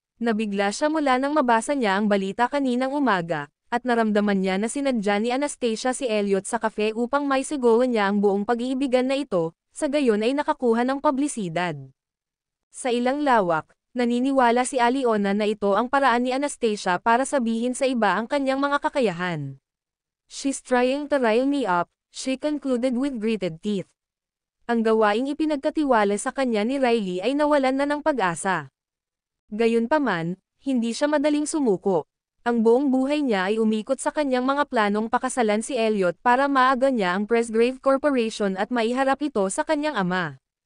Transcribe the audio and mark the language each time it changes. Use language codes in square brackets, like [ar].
[tl] Nabigla siya mula nang mabasa niya ang balita kaninang umaga, at naramdaman niya na sinadya ni Anastasia si Elliot sa kafe upang maisigawan niya ang buong pag-iibigan na ito, sa gayon ay nakakuha ng publisidad. Sa ilang lawak, naniniwala si Aliona na ito ang paraan ni Anastasia para sabihin sa iba ang kanyang mga kakayahan. [en] "She's trying to rile me up," she concluded with gritted teeth. [tl] Ang gawaing ipinagkatiwala sa kanya ni Riley ay nawalan na ng pag-asa. Gayunpaman, hindi siya madaling sumuko. Ang buong buhay niya ay umikot sa kanyang mga planong pakasalan si Elliot para maaga niya ang Presgrave Corporation at maiharap ito sa kanyang ama.